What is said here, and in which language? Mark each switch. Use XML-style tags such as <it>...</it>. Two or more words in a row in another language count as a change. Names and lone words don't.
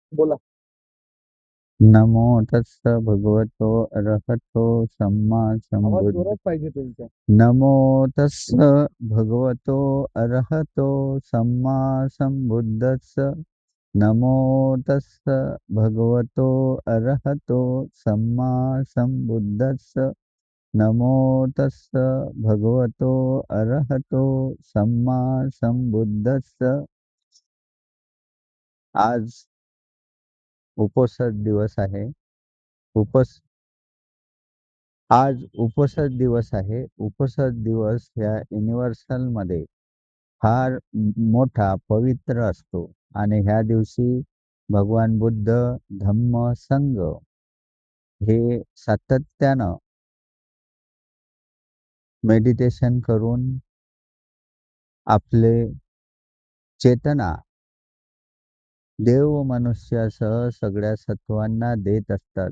<mr>बोला.</mr> <pi>नमो तस्स भगवतो अरहतो सम्मा</pi> <mr>आवाज</mr> <pi>संबुद्ध.</pi> <mr>जोरात पाहिजे तुमचा.</mr> <pi>नमो तस्स भगवतो अरहतो सम्मा संबुद्धस्स. नमो तस्स भगवतो अरहतो सम्मा संबुद्धस्स. नमो तस्स भगवतो अरहतो सम्मा संबुद्धस्स.</pi> <mr>आज उपोषण दिवस आहे. उपस आज उपसद दिवस आहे. उपसद दिवस ह्या युनिव्हर्सलमध्ये फार मोठा पवित्र असतो आणि ह्या दिवशी भगवान बुद्ध, धम्म, संघ हे सातत्यानं मेडिटेशन करून आपले चेतना देव मनुष्यासह सगळ्या सत्वांना देत असतात.</mr>